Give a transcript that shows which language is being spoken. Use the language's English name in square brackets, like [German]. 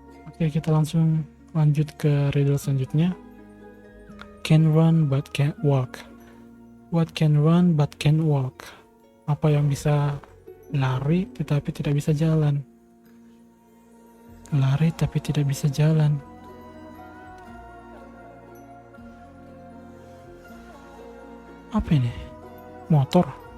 [Indonesian] Oke, kita langsung lanjut ke riddle selanjutnya. [English] Can run but can't walk. What can run but can't walk? [Indonesian] Apa yang bisa lari tetapi tidak bisa jalan? Lari tapi tidak bisa jalan. Apa ini? Motor?